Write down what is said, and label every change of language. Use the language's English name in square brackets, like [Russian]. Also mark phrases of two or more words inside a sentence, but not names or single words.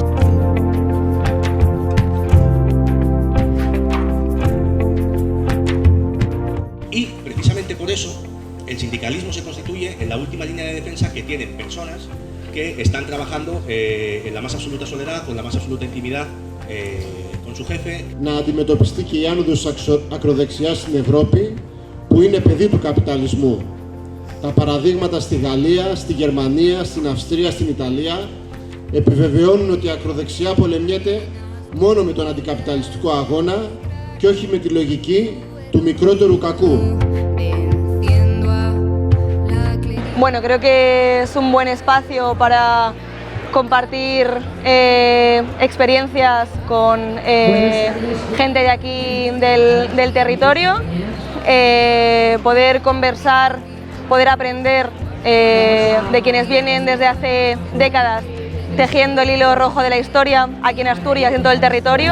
[Spanish] Y precisamente por eso el sindicalismo se constituye en la última línea de defensa que tienen personas que están trabajando en la más absoluta soledad, con la más absoluta intimidad con su jefe. [Greek] Να αντιμετωπιστεί και η άνοδος ακροδεξιάς στην Ευρώπη, που είναι παιδί του καπιταλισμού. Τα παραδείγματα στη Γαλλία, στη Γερμανία, στην Αυστρία, στην Ιταλία επιβεβαιώνουν ότι η ακροδεξιά πολεμιέται μόνο με τον αντικαπιταλιστικό αγώνα και όχι με τη λογική του μικρότερου κακού. [Spanish] Bueno, creo que es un buen espacio para compartir experiencias con gente de aquí del territorio, poder conversar, poder aprender de quienes vienen desde hace décadas tejiendo el hilo rojo de la historia aquí en Asturias y en todo el territorio.